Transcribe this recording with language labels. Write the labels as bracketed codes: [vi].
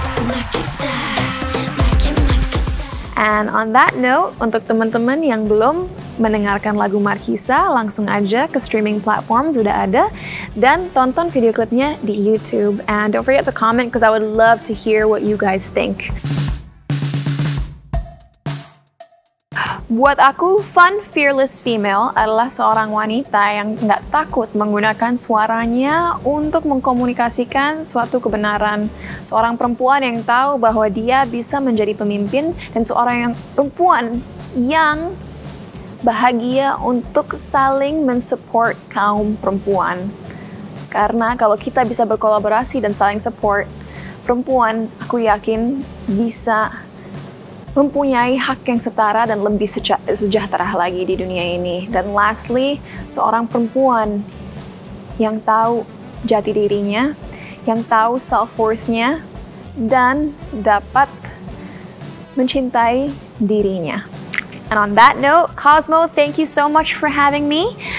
[id] Markisa, Markisa. [en] And on that note, [id] untuk teman-teman yang belum mendengarkan lagu Markisa, langsung aja ke streaming platform, sudah ada, dan tonton video klipnya di YouTube. [en] And don't forget to comment because I would love to hear what you guys think. [id] Buat aku, fun, fearless female adalah seorang wanita yang nggak takut menggunakan suaranya untuk mengkomunikasikan suatu kebenaran. Seorang perempuan yang tahu bahwa dia bisa menjadi pemimpin, dan seorang perempuan yang bahagia untuk saling mensupport kaum perempuan. Karena kalau kita bisa berkolaborasi dan saling support, perempuan, aku yakin bisa mempunyai hak yang setara dan lebih sejahtera lagi di dunia ini. Dan lastly, seorang perempuan yang tahu jati dirinya, yang tahu self-worth-nya, dan dapat mencintai dirinya. [en] And on that note, Cosmo, thank you so much for having me.